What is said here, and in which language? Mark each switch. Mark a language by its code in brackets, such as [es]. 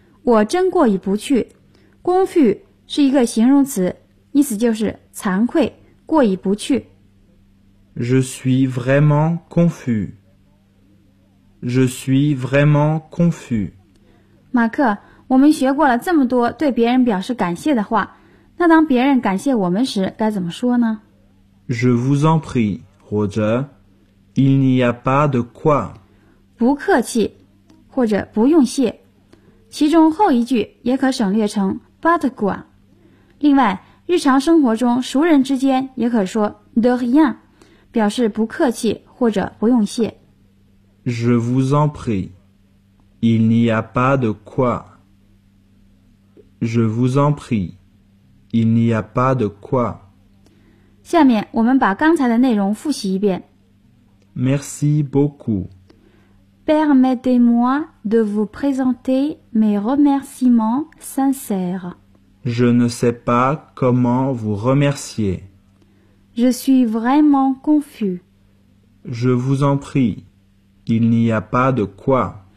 [zh] 我真过意不去。Confus 是一个形容词，意思就是惭愧、过意不去。 [fr] Je suis vraiment confus. Je suis vraiment confus. [zh] 马克，我们学过了这么多对别人表示感谢的话，那当别人感谢我们时该怎么说呢？ [fr] Je vous en prie, [zh] 或者 [fr] Il n'y a pas de quoi. [zh] 不客气，或者不用谢。其中后一句也可省略成 [fr] pas de quoi。 [zh] 另外，日常生活中熟人之间也可说 [fr] de rien, [zh] 表示不客气或者不用谢。 [fr] Je vous en prie, Il n'y a pas de quoi. Je vous en prie, il n'y a pas de quoi. [zh] 下面我们把刚才的内容复习一遍。 [fr] Merci beaucoup. Permettez-moi de vous présenter mes remerciements sincères. Je ne sais pas comment vous remercier. Je suis vraiment confus. Je vous en prie, il n'y a pas de quoi.